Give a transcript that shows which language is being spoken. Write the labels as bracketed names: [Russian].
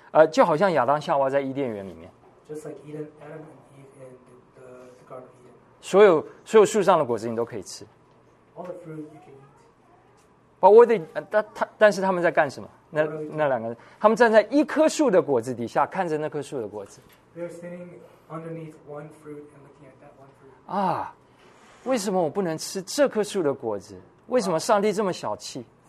[Chinese] 就好像亚当夏娃在伊甸园里面， [English] just like Eden, Adam and Eve in the Garden of Eden. [Chinese] 所有树上的果子你都可以吃。 [English] All the fruit you can eat. But what they, [Chinese] 但是他们在干什么？那两个人，他们站在一棵树的果子底下，看着那棵树的果子。 [English] They're standing underneath one fruit and looking at that one fruit. [Chinese] 啊，为什么我不能吃这棵树的果子？为什么上帝这么小气？